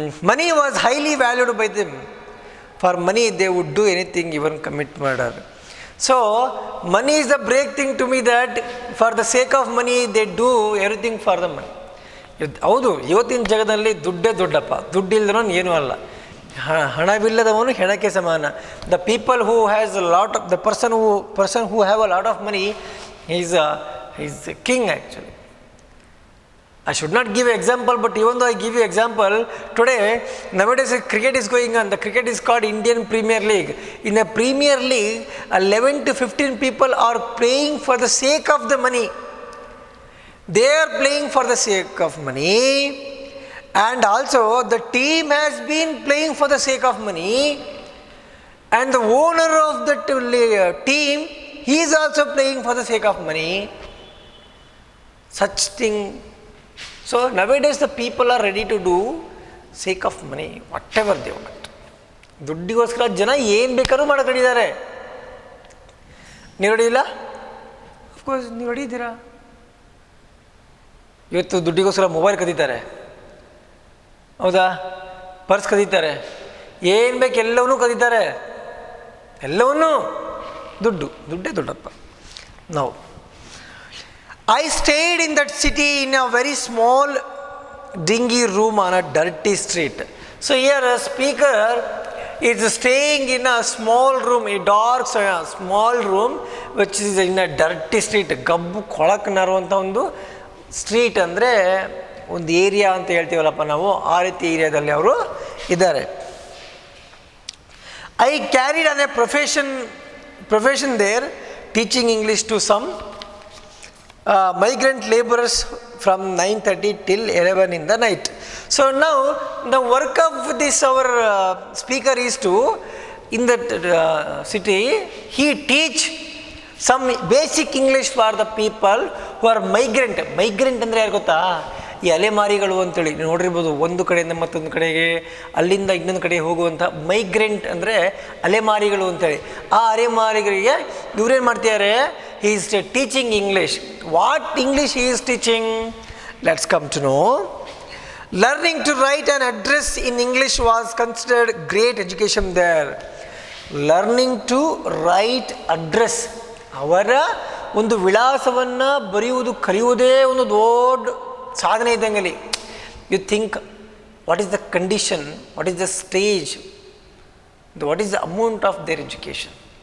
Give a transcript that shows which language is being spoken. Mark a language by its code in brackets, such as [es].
[en] Money was highly valued by them. For money they would do anything, even commit murder. So, money is the break thing to me, that for the sake of money they do everything for the money. [kn] ಹೌದು, ಇವತ್ತಿನ ಜಗದಲ್ಲಿ ದುಡ್ಡೇ ದೊಡ್ಡಪ್ಪ, ದುಡ್ಡಿಲ್ಲದವನು ಏನೂ ಅಲ್ಲ. ಹಣವಿಲ್ಲದವನು ಹೆಣಕ್ಕೆ ಸಮಾನ. [en] The people who has a lot of the person who have a lot of money is king actually. I should not give an example, but even though I give you example, today, nowadays cricket is going on. The cricket is called Indian Premier League. In the Premier League, 11 to 15 people are playing for the sake of the money. They are playing for the sake of money, and also the team has been playing for the sake of money, and the owner of the team, he is also playing for the sake of money. Such thing. So nowadays the people are ready to do sake of money, whatever they want. [kn] ದುಡ್ಡಿಗೋಸ್ಕರ ಜನ ಏನು ಬೇಕಾದ್ರೂ ಮಾಡಕಡಿದ್ದಾರೆ. ನೀವು ಹೊಡಿಯಿಲ್ಲ? Of course ನೀವು ಹೊಡಿದ್ದೀರಾ. ಇವತ್ತು ದುಡ್ಡಿಗೋಸ್ಕರ mobile ಕದೀತಾರೆ, ಹೌದಾ? Purse ಕದೀತಾರೆ, ಏನು ಬೇಕು ಎಲ್ಲವನ್ನೂ ಕದೀತಾರೆ. ಎಲ್ಲವನ್ನೂ ದುಡ್ಡೇ ದೊಡ್ಡಪ್ಪ. ನಾವು [en] I stayed in that city in a very small dingy room on a dirty street. So here a speaker is staying in a small room, a dark small room which is in a dirty street. [kn] ಗಬ್ಬು ಕೊಳಕನಾರುವಂಥ ಒಂದು street ಅಂದರೆ ಒಂದು area ಅಂತ ಹೇಳ್ತೀವಲ್ಲಪ್ಪ ನಾವು, ಆ ರೀತಿ ಏರಿಯಾದಲ್ಲಿ ಅವರು ಇದ್ದಾರೆ. [en] I carried on a profession there, teaching English to some migrant laborers from 9:30 till 11 in the night. So now the work of this our speaker is to, in that city, he teach some basic English for the people who are migrant. Migrant [kn] ಅಂದರೆ ಯಾರು ಗೊತ್ತಾ? ಈ ಅಲೆಮಾರಿಗಳು ಅಂತೇಳಿ ನೀವು ನೋಡಿರ್ಬೋದು, ಒಂದು ಕಡೆಯಿಂದ ಮತ್ತೊಂದು ಕಡೆಗೆ, ಅಲ್ಲಿಂದ ಇನ್ನೊಂದು ಕಡೆ ಹೋಗುವಂಥ ಮೈಗ್ರೆಂಟ್ ಅಂದರೆ ಅಲೆಮಾರಿಗಳು ಅಂತೇಳಿ. ಆ ಅಲೆಮಾರಿಗಳಿಗೆ ಇವ್ರೇನು ಮಾಡ್ತಿದ್ದಾರೆ, [en] He is teaching English. What English he is teaching? Let's come to know. Learning to write an address in English was considered great education there. Learning to write address, [kn] ಅವರ ಒಂದು ವಿಳಾಸವನ್ನು ಬರೆಯುವುದು ಕಲಿಯುವುದೇ ಒಂದು ದೊಡ್ಡ ಸಾಧನೆ ಇದ್ದಂಗೆ. [en] You think what is the condition, what is the stage, what is the amount of their education.